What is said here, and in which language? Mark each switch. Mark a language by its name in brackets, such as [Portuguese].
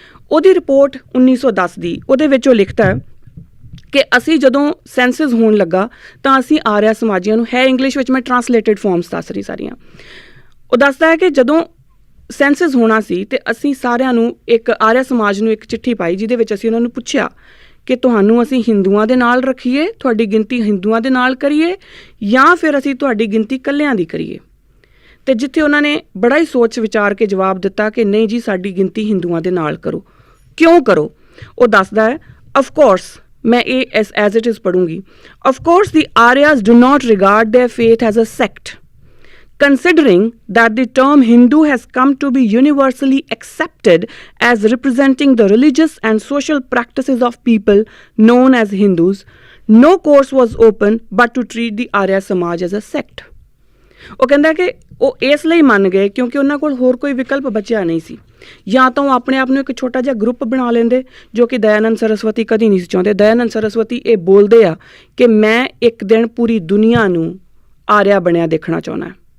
[Punjabi] ਉਹਦੀ ਰਿਪੋਰਟ 1910 ਦੀ, ਉਹਦੇ ਵਿੱਚ ਉਹ ਲਿਖਦਾ ਹੈ ਕਿ ਅਸੀਂ ਜਦੋਂ ਸੈਂਸਸ ਹੋਣ ਲੱਗਾ ਤਾਂ ਅਸੀਂ ਆਰਿਆ ਸਮਾਜੀਆਂ ਨੂੰ, ਹੈ ਇੰਗਲਿਸ਼ ਵਿੱਚ, ਮੈਂ ਟਰਾਂਸਲੇਟਡ ਫਾਰਮਸ ਦੱਸ ਰਹੀ ਸਾਰੀਆਂ, ਉਹ ਦੱਸਦਾ ਹੈ ਕਿ ਜਦੋਂ ਸੈਂਸਸ ਹੋਣਾ ਸੀ ਤੇ ਅਸੀਂ ਸਾਰਿਆਂ ਨੂੰ, ਇੱਕ ਆਰਿਆ ਸਮਾਜ ਨੂੰ ਇੱਕ ਚਿੱਠੀ ਪਾਈ ਜਿਹਦੇ ਵਿੱਚ ਅਸੀਂ ਉਹਨਾਂ ਨੂੰ ਪੁੱਛਿਆ ਕਿ ਤੁਹਾਨੂੰ ਅਸੀਂ ਹਿੰਦੂਆਂ ਦੇ ਨਾਲ ਰੱਖੀਏ, ਤੁਹਾਡੀ ਗਿਣਤੀ ਹਿੰਦੂਆਂ ਦੇ ਨਾਲ ਕਰੀਏ, ਜਾਂ ਫਿਰ ਅਸੀਂ ਤੁਹਾਡੀ ਗਿਣਤੀ ਇਕੱਲਿਆਂ ਦੀ ਕਰੀਏ। ਤੇ ਜਿੱਥੇ ਉਹਨਾਂ ਨੇ ਬੜਾ ਹੀ ਸੋਚ ਵਿਚਾਰ ਕੇ ਜਵਾਬ ਦਿੱਤਾ ਕਿ ਨਹੀਂ ਜੀ, ਸਾਡੀ ਗਿਣਤੀ ਹਿੰਦੂਆਂ ਦੇ ਨਾਲ ਕਰੋ। ਕਿਉਂ ਕਰੋ? ਉਹ ਦੱਸਦਾ ਹੈ, [English] of course, [Punjabi] ਮੈਂ ਇਹ as it is ਪੜੂੰਗੀ, [English] Of course the Aryas do not regard their faith as a sect, considering that the term Hindu has come to be universally accepted as representing the religious and social practices of people known as Hindus, no course was open but to treat the Arya Samaj as a sect. [Punjabi] ਉਹ ਕਹਿੰਦਾ ਕਿ ਉਹ ਇਸ ਲਈ ਮੰਨ ਗਏ ਕਿਉਂਕਿ ਉਹਨਾਂ ਕੋਲ ਹੋਰ ਕੋਈ ਵਿਕਲਪ ਬਚਿਆ ਨਹੀਂ ਸੀ। ਜਾਂ ਤਾਂ ਉਹ ਆਪਣੇ ਆਪ ਨੂੰ ਇੱਕ ਛੋਟਾ ਜਿਹਾ ਗਰੁੱਪ ਬਣਾ ਲੈਂਦੇ, ਜੋ ਕਿ ਦਇਆਨੰਦ ਸਰਸਵਤੀ ਕਦੀ ਨਹੀਂ ਸੀ ਚਾਹੁੰਦੇ। ਦਇਆਨੰਦ ਸਰਸਵਤੀ ਇਹ ਬੋਲਦੇ ਆ ਕਿ ਮੈਂ ਇੱਕ ਦਿਨ ਪੂਰੀ ਦੁਨੀਆ ਨੂੰ ਆਰਿਆ ਬਣਿਆ ਦੇਖਣਾ ਚਾਹੁੰਦਾ।